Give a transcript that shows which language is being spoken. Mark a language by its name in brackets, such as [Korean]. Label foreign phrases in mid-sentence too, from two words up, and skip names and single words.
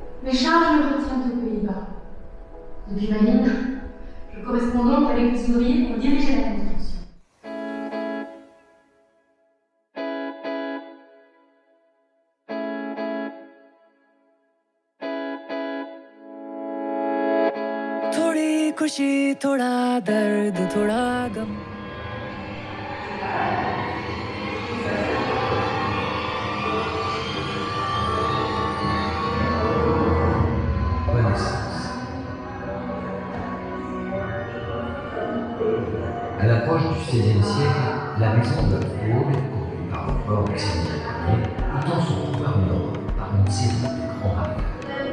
[French] Les charges me retiennent aux Pays-Bas. Depuis ma mine, je correspond donc avec les ouvriers pour diriger la construction. [Hindi] थोड़ी खुशी थोड़ा दर्द थोड़ा गम [French] À l'approche du XVIe siècle, la maison de Haute, construite par l'empereur Maximilien Ier, étend son pouvoir nord par une série de grands marécages.